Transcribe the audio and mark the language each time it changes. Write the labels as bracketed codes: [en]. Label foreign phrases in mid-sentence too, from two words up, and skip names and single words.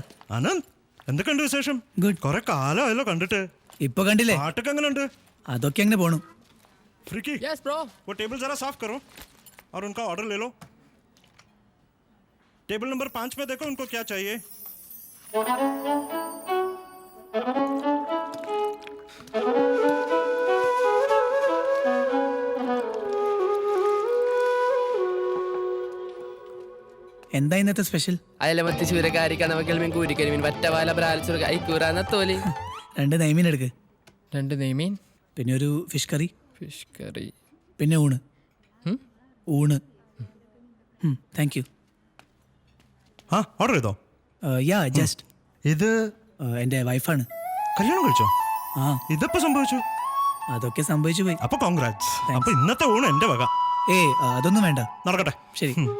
[ml] അനന്ത്, എന്തൊക്കെയുണ്ട് വിശേഷം? ഗുഡ്. കുറെ കാലമായല്ലോ കണ്ടിട്ട്. ഇപ്പൊ കണ്ടില്ലേ? പാട്ടൊക്കെ എങ്ങനെയുണ്ട്? അതൊക്കെ അങ്ങനെ പോണു. [hi] फ्रिकी, [en] yes bro, [hi] वो टेबल जरा साफ करो और उनका ऑर्डर ले लो. [en] table number [hi] 5 में देखो उनको क्या चाहिए. [ml] എന്താ ഇന്നത്തെ സ്പെഷ്യൽ? അയലമത്തി ചൂരക്കാരി കണവക്കൽ മീൻ കൂരിക്കരിമീൻ വറ്റവാല ബ്രാൽസുര ഐക്കൂറ നത്തോലി. 2 നെയ്മീൻ എടുക്ക്. 2 നെയ്മീൻ, പിന്നെ ഒരു [en] fish curry, fish curry, [ml] പിന്നെ ഊണ്. ഊണ്. [en] thank you. [ml] हाँ ऑर्डर ചെയ്തോ? [en] ya just. [ml] ഇത് എൻ്റെ വൈഫാണ്. കല്യാണം കഴിച്ചോ? ആ, ഇതെപ്പോ സംഭവിച്ചു? അതൊക്കെ സംഭവിച്ചു പോയി. അപ്പൊ കോൺഗ്രാറ്റ്സ്. അപ്പൊ ഇന്നത്തെ ഊണ് എന്റെ വക. അതൊന്നും വേണ്ട. നടക്കട്ടെ. ശരി.